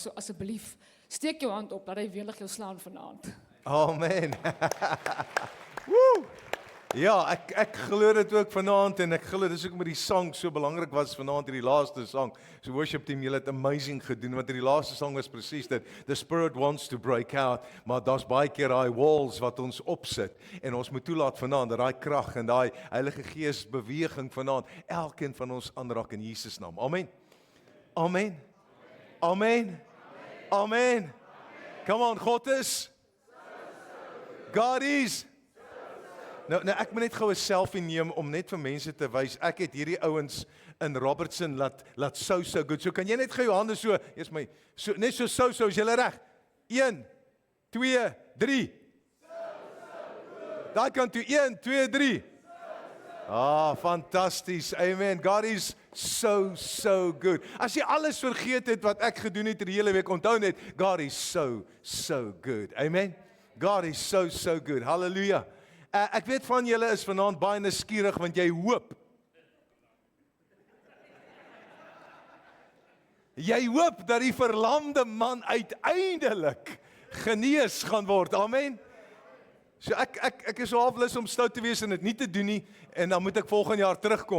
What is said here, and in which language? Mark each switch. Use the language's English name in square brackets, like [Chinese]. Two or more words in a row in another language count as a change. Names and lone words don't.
[Afrikaans] So asseblief, steek jou hand op dat hy weerlig jou slaan vanaand. Amen. Woe! Ja, ek glo dit ook vanaand en ek glo dis ook met die sang so belangrik was vanaand hierdie laaste sang. So [English] worship team, [Afrikaans] julle het amazing gedoen want hierdie laaste sang was presies dit. [English] The Spirit wants to break out, [Afrikaans] maar daar's baie keer daai walls wat ons opsit en ons moet toelaat vanaand dat daai krag en daai Heilige Gees beweging vanaand elkeen van ons aanraak in Jesus naam. Amen. Amen. Amen. [English] Amen. Come on, God is. God is. [Afrikaans] Nou ek moet net gou 'n selfie neem om net vir mense te wys. Ek het hierdie ouens in Robertson laat [English] so good. [Afrikaans] So kan jy net gou jou hande so, eers my so net so is jy reg? 1 2 3. Daai kant toe 1 2 3. Fantasties. Amen. [English] God is so good. [Afrikaans] As jy alles vergeet het wat ek gedoen het die hele week, onthou net [English] God is so good. Amen. God is so good. Hallelujah. [Afrikaans] Ek weet van julle is vanaand baie nuuskierig want jy hoop. Jy hoop dat die verlamde man uiteindelik genees gaan word. Amen. So ek is so half lus om stout te wees en dit nie te doen nie en dan moet ek volgende jaar terugkom.